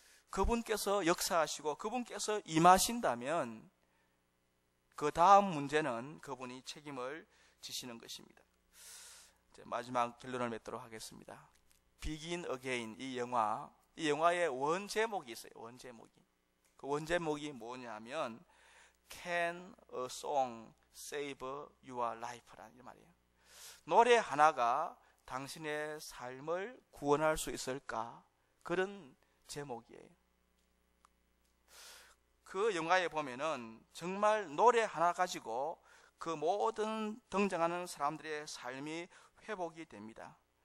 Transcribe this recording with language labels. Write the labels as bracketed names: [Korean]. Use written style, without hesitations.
[Korean] 그분께서 역사하시고 그분께서 임하신다면 그 다음 문제는 그분이 책임을 지시는 것입니다. 이제 마지막 결론을 맺도록 하겠습니다. Begin Again, 이 영화의 원제목이 있어요. [English] 그 원제목이 뭐냐면 Can a song save your life [Korean] 라는 말이에요. 노래 하나가 당신의 삶을 구원할 수 있을까? 그런 제목이에요. 그 영화에 보면은 정말 노래 하나 가지고 그 모든 등장하는 사람들의 삶이 회복이 됩니다.